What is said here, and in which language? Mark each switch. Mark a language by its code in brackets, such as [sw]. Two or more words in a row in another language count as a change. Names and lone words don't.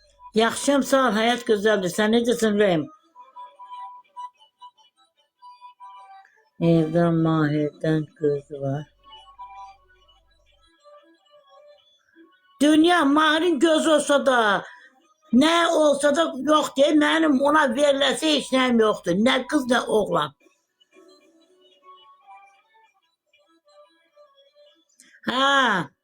[az] Yaxşıyam, sağ ol, həyat gözəldir. Sən necəsin Rəhim? Evdən Mahirdən gözü var. [tr] Dünya Mahir'in göz olsa da, ne olsa da yok diye benim ona [az] veriləsi heç nəyim yoxdur. [tr] Ne kız ne oğlan. Ha.